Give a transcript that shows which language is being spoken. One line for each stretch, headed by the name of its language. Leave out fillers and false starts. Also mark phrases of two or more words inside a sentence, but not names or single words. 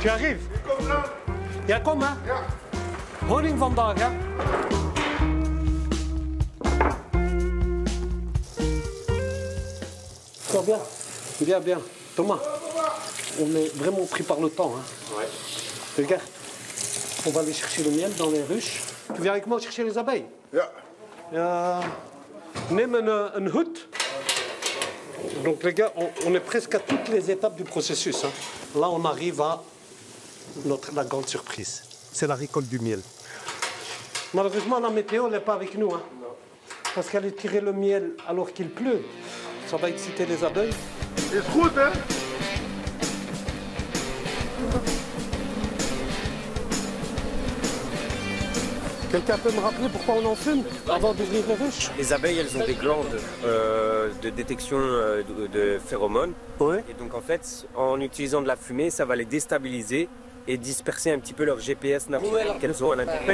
French: tu arrives?
Dutch: Kom dan. Ja, kom maar. Ja. Honing vandaag, hè?
French: Ça va bien? Bien, bien. Thomas, on est vraiment pris par le temps. Hein. Ouais. Regarde, on va aller chercher le miel dans les ruches. Tu viens avec moi chercher les abeilles?
Dutch: Ja. Neem een hoed.
French: Donc les gars, on est presque à toutes les étapes du processus. Hein. Là, on arrive à la grande surprise. C'est la récolte du miel. Malheureusement, la météo n'est pas avec nous. Hein. Parce qu'aller tirer le miel alors qu'il pleut, ça va exciter les abeilles.
Dutch: Is goed, hè?
French: Quelqu'un peut me rappeler pourquoi on en fume avant d'ouvrir les ruches? Les abeilles, elles ont des glandes de détection de phéromones. Ouais. Et donc en fait, en utilisant de la fumée, ça va les déstabiliser et disperser un petit peu leur GPS naturel qu'elles ont à l'intérieur.